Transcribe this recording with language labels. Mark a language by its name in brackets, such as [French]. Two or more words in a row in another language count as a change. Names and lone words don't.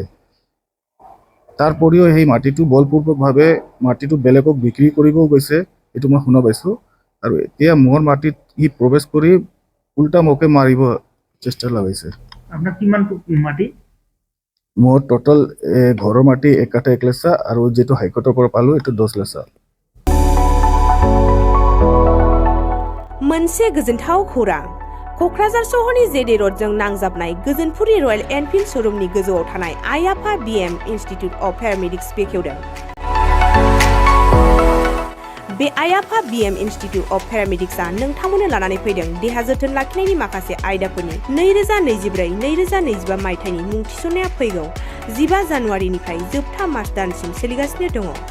[Assamese] তাৰ উপৰিও সেই মাটিটো বলপূৰ্বকভাৱে মাটিটো বেলেগক বিক্ৰী কৰিবও গৈছে, এইটো মই শুনা পাইছোঁ। আৰু এতিয়া মোৰ মাটিত ই প্ৰৱেশ কৰি উল্টা মোকে মাৰিব চেষ্টা লগাইছে। আপোনাৰ কিমান মাটি? মোৰ টোটেল ঘৰৰ মাটি 1 কাঠা 1 লেচা, আৰু যিটো হাইকোৰ্টৰ পৰা পালোঁ এইটো 10 লেচা। [Bodo] मोनसे गोजोनथाव खौरां, क'क्राझार सहरनि जेडे रडजों नांजाबनाय गोजोनपुरि रयेल एनफिल्ड श'रुमनि गोजौआव थानाय आइ आफा बिएम इनस्टिट्युट अफ पेरामेडिक्स बेखेवदों। बे आइ आफा बिएम इनस्टिट्युट अफ पेरामेडिक्सआ नोंथांमोननो लानानै फैदों देहा जोथोन लाखिनायनि माखासे आयदाफोरनि 2024-2025 मायथाइनि मुं थिसननाया फैगौ 15 जानुवारिनिफ्राय जोबथा मार्च दानसिम सोलिगासिनो दङ।